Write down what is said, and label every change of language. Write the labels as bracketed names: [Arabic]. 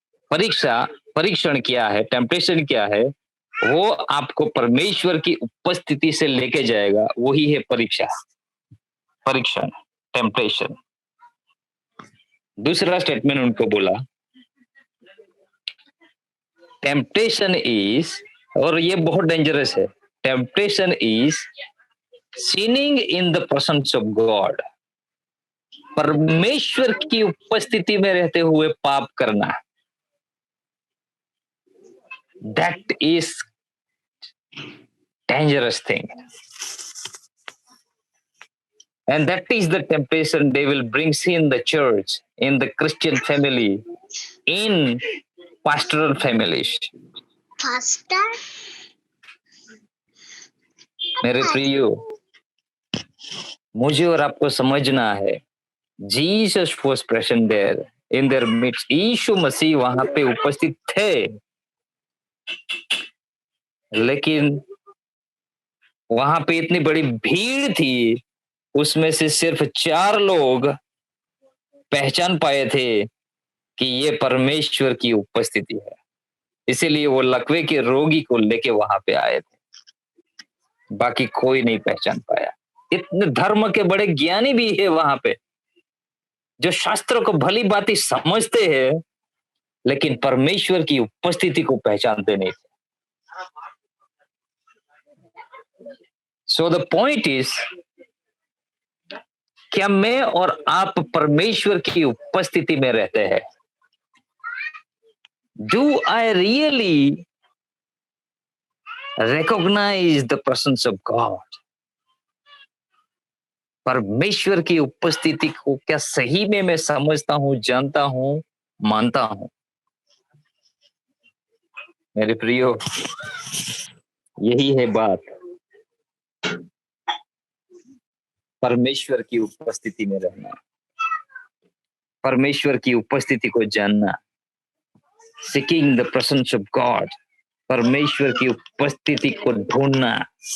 [Hindi] परीक्षण क्या है? टेम्पटेशन क्या है? वो आपको परमेश्वर की उपस्थिति से लेके जाएगा, वही है परीक्षण, टेम्पटेशन। दूसरा स्टेटमेंट उनको बोला, [English] temptation is, [Hindi] और ये बहुत डेंजरस है, [English] Temptation is sinning in the presence of God. [Hindi] परमेश्वर की उपस्थिति में रहते हुए पाप करना, [English] That is dangerous thing, and that is the temptation devil brings in the church, in the Christian family, in pastoral families. Pastor? [Hindi] मेरे प्रियो, मुझे और आपको समझना है, [English] Jesus was present there in their midst. [Hindi] यीशु मसीह वहां पे उपस्थित थे, लेकिन वहां पे इतनी बड़ी भीड़ थी, उसमें से सिर्फ 4 लोग पहचान पाए थे कि ये परमेश्वर की उपस्थिति है। इसीलिए वो लकवे के रोगी को लेके वहां पे आए थे, बाकी कोई नहीं पहचान पाया। इतने धर्म के बड़े ज्ञानी भी है वहां पे, जो शास्त्रों को भली भांति समझते हैं, लेकिन परमेश्वर की उपस्थिति को पहचानते नहीं थे। [English] So the point is, [Hindi] क्या मैं और आप परमेश्वर की उपस्थिति में रहते हैं? [English] Do I really recognize the presence of God? [Hindi] परमेश्वर की उपस्थिति को क्या सही में मैं समझता हूं, जानता हूं, मानता हूं? मेरे प्रियो, यही है बात, परमेश्वर की उपस्थिति में रहना, परमेश्वर की उपस्थिति को जानना, [English] seeking the presence of God, [Hindi] परमेश्वर की उपस्थिति को ढूंढना।